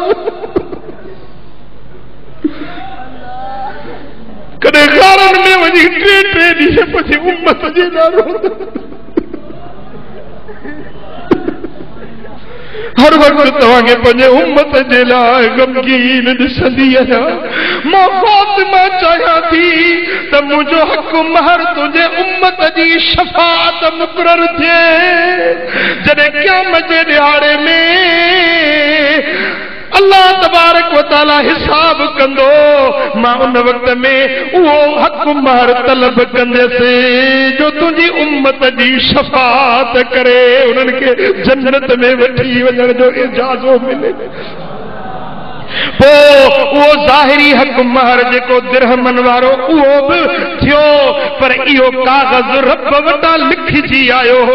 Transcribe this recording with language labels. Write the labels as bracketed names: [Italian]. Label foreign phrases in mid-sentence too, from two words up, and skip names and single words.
[Sindhi] कॾहिं गारनि में वञी 3 ॾींहं पंहिंजे उम्मत जे लाइ रोंदा हर वक्त तव्हांखे पंहिंजे उम्मत जे लाइ गमगीन ॾिसंदी आहियां। मां फातिमा चाहियां थी त मुंहिंजो हक़ महर तुंहिंजे उम्मत जी शफ़ाअत मुक़रर थिए। जॾहिं क़यामत जे ॾिहाड़े में अल्लाह [Arabic] تبارك وتعالى [Sindhi] हिसाब कंदो, मां उन वक्त में उहो हक़ महर तलब कंदसि जो तुंहिंजी उम्मत जी शफ़ाअत करे उन्हनि खे जन्नत में वठी वञण जो इजाज़ो मिले। वो ज़ाहिरी हक़ महर जेको दिरहमन वारो उहो बि थियो, पर इहो कागज़ रब वटां लिखिजी आयो हो।